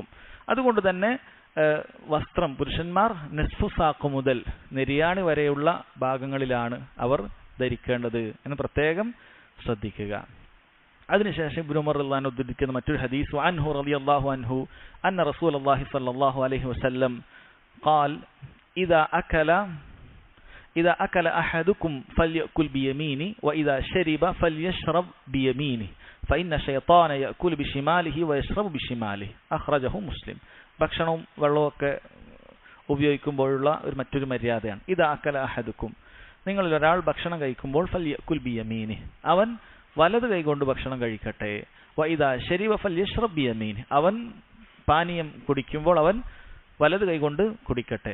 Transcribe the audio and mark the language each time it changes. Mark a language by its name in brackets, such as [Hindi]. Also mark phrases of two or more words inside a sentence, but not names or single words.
[Malayalam] അതുകൊണ്ട് തന്നെ വസ്ത്രം പുരുഷന്മാർ [Arabic] نصف الساق [Malayalam] മുതൽ നെരിയാണി വരെയുള്ള ഭാഗങ്ങളിലാണ് അവർ ധരിക്കേണ്ടത് എന്ന് പ്രത്യേകം ശ്രദ്ധിക്കുക. അതിനുശേഷം ഇബ്നു ഉമർ [Arabic] رضي الله عنه [Malayalam] ഉദ്ധരിക്കുന്ന മറ്റൊരു ഹദീസ് [Arabic] عنه رضي الله عنه أن رسول الله صلى الله عليه وسلم قال إذا أكل أحدكم فليأكل بيمينه وإذا شرب فليشرب بيمينه فإن الشيطان يأكل بشماله ويشرب بشماله أخرجه مسلم. [Malayalam] ഭക്ഷണവും വെള്ളമൊക്കെ ഉപയോഗിക്കുമ്പോഴുള്ള മറ്റൊരു മര്യാദയാണ്. [Arabic] إذا أكل أحدكم, [Malayalam] നിങ്ങളിൽ ഒരാൾ ഭക്ഷണം കഴിക്കുമ്പോൾ [Arabic] فليأكل بيمينه, [Malayalam] അവൻ വലത് കൈകൊണ്ട് ഭക്ഷണം കഴിക്കട്ടെ. [Arabic] وإذا شرب فليشرب بيمينه, [Malayalam] അവൻ പാനീയം കുടിക്കുമ്പോൾ അവൻ വലത് കൈകൊണ്ട് കുടിക്കട്ടെ.